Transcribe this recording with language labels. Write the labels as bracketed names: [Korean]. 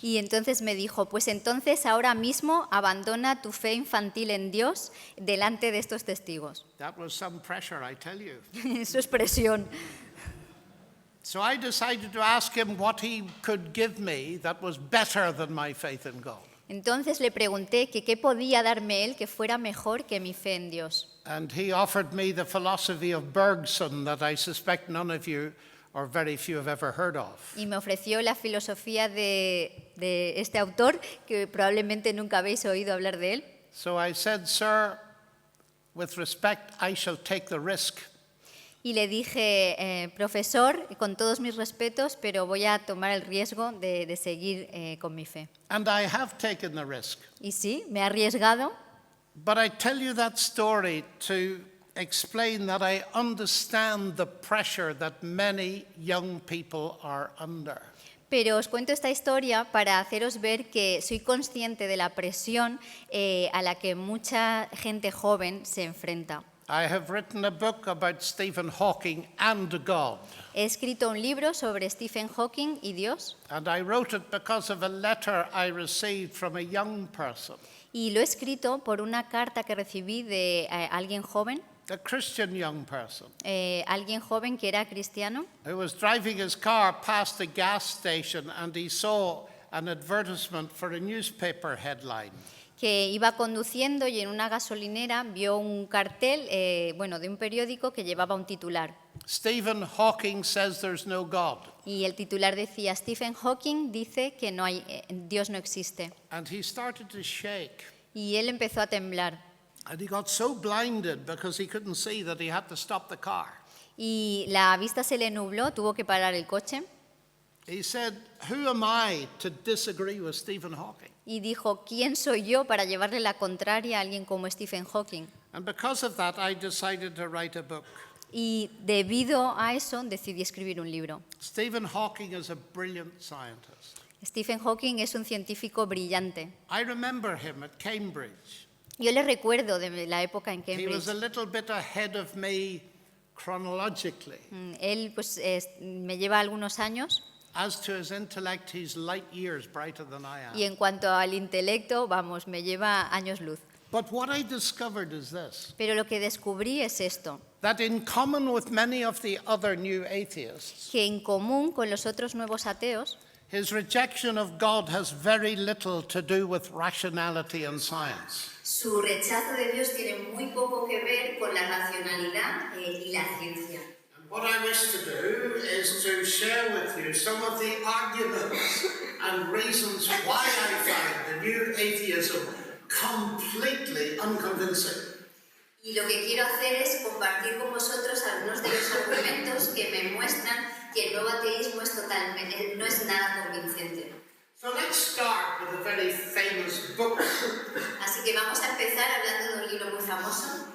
[Spanish] Y entonces me dijo, pues entonces ahora mismo abandona tu fe infantil en Dios delante de estos testigos. [English] That was some pressure, I tell you. [Spanish] Eso es presión. [English] So I decided to ask him what he could give me that was better than my faith in God. [Spanish] Entonces le pregunté que qué podía darme él que fuera mejor que mi fe en Dios. [English] And he offered me the philosophy of Bergson that I suspect none of you or very few have ever heard of. [Spanish] Y me ofreció la filosofía de este autor, que probablemente nunca habéis oído hablar de él. [English] So I said, sir, with respect, I shall take the risk. [Spanish] Y le dije, profesor, con todos mis respetos, pero voy a tomar el riesgo de seguir con mi fe. [English] And I have taken the risk. [Spanish] Y sí, me he arriesgado, [English] But I tell you that story to explain that I understand the pressure that many young people are under. [Spanish] pero os cuento esta historia para haceros ver que soy consciente de la presión a la que mucha gente joven se enfrenta. [English] I have written a book about Stephen Hawking and God. [Spanish] He escrito un libro sobre Stephen Hawking y Dios, [English] And I wrote it because of a letter I received from a young person. [Spanish] y lo he escrito por una carta que recibí de alguien joven. [English] a Christian young person [Spanish] alguien joven que era cristiano, [English] who was driving his car past a gas station and he saw an advertisement for a newspaper headline. [Spanish] que iba conduciendo y en una gasolinera vio un cartel de un periódico que llevaba un titular. [English] Stephen Hawking says there's no God. [Spanish] Y el titular decía, Stephen Hawking dice que Dios no existe. [English] And he started to shake. [Spanish] Y él empezó a temblar. [English] And he got so blinded because he couldn't see that he had to stop the car. [Spanish] Y la vista se le nubló, tuvo que parar el coche. [English] He said, "Who am I to disagree with Stephen Hawking?" [Spanish] Y dijo, ¿quién soy yo para llevarle la contraria a alguien como Stephen Hawking? [English] And because of that, I decided to write a book. [Spanish] Y debido a eso decidí escribir un libro. [English] Stephen Hawking is a brilliant scientist. [Spanish] Stephen Hawking es un científico brillante. [English] I remember him at Cambridge. [Spanish] Yo le recuerdo de la época en [English] He was Cambridge. a little bit ahead of me chronologically. [Spanish] Él me lleva algunos años [English] As to his intellect, he's light years brighter than I am. [Spanish] y en cuanto al intelecto, me lleva años luz. [English] But what I discovered is this, [Spanish] Pero lo que descubrí es esto, [English] that in common with many of the other new atheists, [Spanish] que en común con los otros nuevos ateos, [English] his rejection of God has very little to do with rationality and science. [Spanish] su rechazo de Dios tiene muy poco que ver con la racionalidad y la ciencia. [English] And what I wish to do is to share with you some of the arguments and reasons why I find the new atheism completely unconvincing. [Spanish] Y lo que quiero hacer es compartir con vosotros algunos de los argumentos que me muestran que el nuevo ateísmo no es nada convincente. [English] So let's start with a very famous book, [Spanish] Así que vamos a empezar hablando de un libro muy famoso,